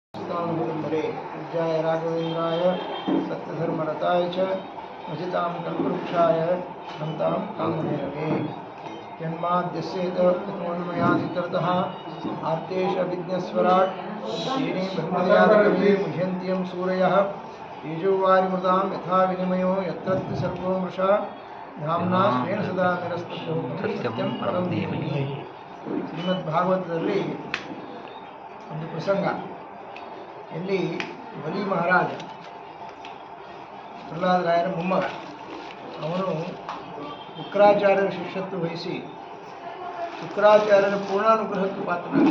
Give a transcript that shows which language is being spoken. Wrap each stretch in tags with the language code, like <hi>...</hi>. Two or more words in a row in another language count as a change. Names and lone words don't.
<sa>कल्पवृक्षाय पूज्याय राघवेन्द्राय सत्यधर्मरताय च भजतां कल्पवृक्षाय नमतां कामधेनवे जन्माद्यस्येतमयादितरतः आर्तेशविघ्नस्वराट् तेने ब्रह्मदयादिकवे मुह्यन्त्यं सूरयः तेजोवारिमृतां यथा विनिमयो यत्र सर्वो मृषा धाम्ना स्वेन सदा निरस्ततो सत्यं परं धीमहि.</sa> <kn>ಶ್ರೀಮದ್ಭಾಗವತದಲ್ಲಿ ಒಂದು ಪ್ರಸಂಗ, ಎಲ್ಲಿ ಬಲಿ ಮಹಾರಾಜ ಪ್ರಹ್ಲಾದರಾಯರ ಮೊಮ್ಮಗ, ಅವನು ಶುಕ್ರಾಚಾರ್ಯರ ಶಿಷ್ಯತ್ವ ವಹಿಸಿ ಶುಕ್ರಾಚಾರ್ಯರ ಪೂರ್ಣಾನುಗ್ರಹಕ್ಕೆ ಪಾತ್ರನಾದ.</kn>